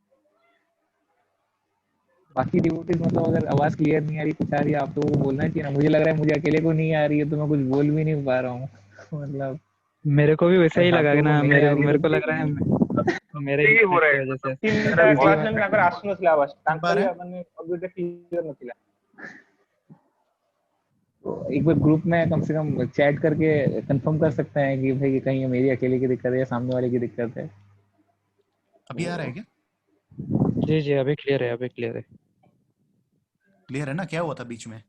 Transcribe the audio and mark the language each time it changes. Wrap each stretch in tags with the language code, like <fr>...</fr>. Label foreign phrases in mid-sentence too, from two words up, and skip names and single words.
<hi>बाकी डिवोटीज मतलब अगर आवाज़ क्लियर नहीं आ रही, कुछ आ रही है, आप तो वो बोलना चाहिए ना। मुझे लग रहा है मुझे अकेले को नहीं आ रही है, तो मैं कुछ बोल भी नहीं पा रहा हूँ मतलब मेरे को भी वैसा ही अगर आप लगा कि लोगों को ना, नहीं आ रही है मेरे तो को लग रहा है मेरे</hi> <or>ଏତିକି</or> <hi>इंटरनेट</hi> <or>ପରେ</or> <hi>की वजह से 3 ऐसा</hi> <or>ମିନିଟ୍</or> <hi>है।</hi> <or>ୱାଚମ୍ୟାନ୍ ତାଙ୍କର ଆସୁନଥିଲା ଆବାଜ,</or> <hi>सुन पा</hi> <or>ତାଙ୍କର</or> <hi>रहे</hi> <or>ବି</or> <hi>हैं?</hi> <or>ମାନେ ଅବିଟା କ୍ଲିୟର ନଥିଲା।</or> <hi>तो एक बार ग्रुप में कम से कम चैट करके कंफर्म कर सकते हैं कि भाई कहीं मेरी अकेले की दिक्कत है या सामने वाले की दिक्कत है। अभी आ रहा है क्या? जी जी अभी क्लियर है, अभी क्लियर है। क्लियर है ना? क्या हुआ था बीच में?</hi>